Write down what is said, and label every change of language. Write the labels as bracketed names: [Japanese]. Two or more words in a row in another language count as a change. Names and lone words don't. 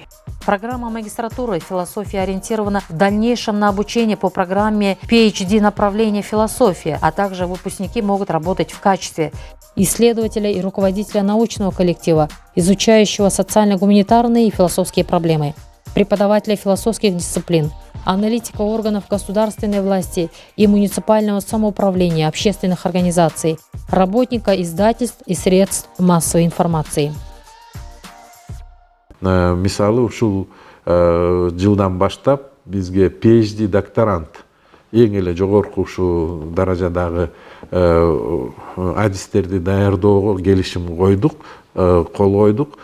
[Russian] Программа магистратуры философии ориентирована в дальнейшем на обучение по программе PhD направления философия, а также выпускники могут работать в качестве исследователя и руководителя научного коллектива, изучающего социально-гуманитарные и философские проблемы, преподавателя философских дисциплин, аналитика органов государственной власти и муниципального самоуправления, общественных организаций, работника издательств и средств массовой информации. [Kyrgyz] Мисалы ушул жылдан баштап бизге PhD докторант эң эле жогорку ушул даражадагы адистерди даярдоого келишим койдук, кол койдук.